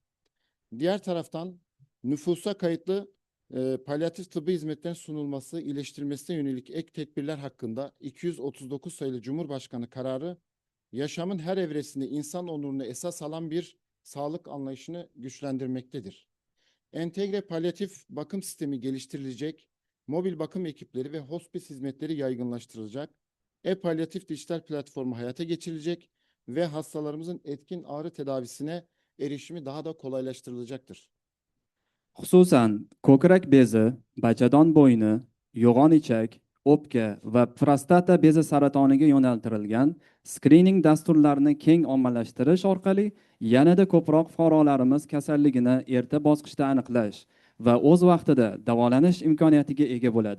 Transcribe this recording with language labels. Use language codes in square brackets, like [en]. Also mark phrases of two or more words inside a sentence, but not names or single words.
[tr] Diğer taraftan nüfusa kayıtlı palyatif tıbbi hizmetlerin sunulması, iyileştirilmesine yönelik ek tedbirler hakkında 239 sayılı Cumhurbaşkanı kararı yaşamın her evresinde insan onurunu esas alan bir sağlık anlayışını güçlendirmektedir. Entegre palyatif bakım sistemi geliştirilecek, mobil bakım ekipleri ve hospice hizmetleri yaygınlaştırılacak, e-palyatif dijital platformu hayata geçirilecek ve hastalarımızın etkin ağrı tedavisine erişimi daha da kolaylaştırılacaktır. [uz] Xususan, ko'krak bezi, bachadon bo'yni, yo'g'on ichak, o'pka va prostata bezi saratoniga yo'naltirilgan skrining dasturlarini keng ommalashtirish orqali yanada ko'proq fuqarolarimiz kasalligini erta bosqichda aniqlash va o'z vaqtida davolanish imkoniyatiga ega bo'ladi.